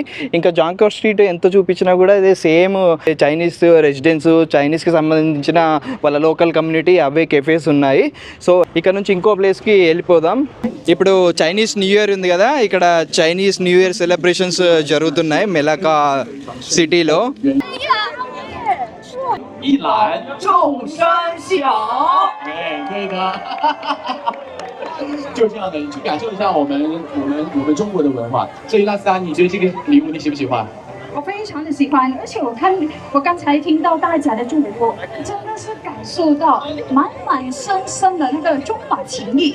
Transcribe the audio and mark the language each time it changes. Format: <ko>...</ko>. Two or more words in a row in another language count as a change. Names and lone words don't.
<te>ఇంకా జాంకర్ స్ట్రీట్ ఎంత చూపించినా కూడా ఇదే</te> <en>same Chinese residence,</en> <te>చైనీస్కి సంబంధించిన వాళ్ళ</te> <en>local community</en> <te>అవే కెఫేస్ ఉన్నాయి. సో ఇక్కడ నుంచి ఇంకో ప్లేస్కి వెళ్ళిపోదాం. ఇప్పుడు చైనీస్ న్యూ ఇయర్ ఉంది కదా, ఇక్కడ చైనీస్ న్యూ ఇయర్ సెలబ్రేషన్స్ జరుగుతున్నాయి మెలాకా సిటీలో.</te> <zh>一览众山小，哎，对的，就这样的，去感受一下我们中国的文化。所以拉斯达，你觉得这个礼物你喜不喜欢？我非常的喜欢，而且我刚才听到大家的祝福，真的是感受到满满深深的那个中华情谊。</zh>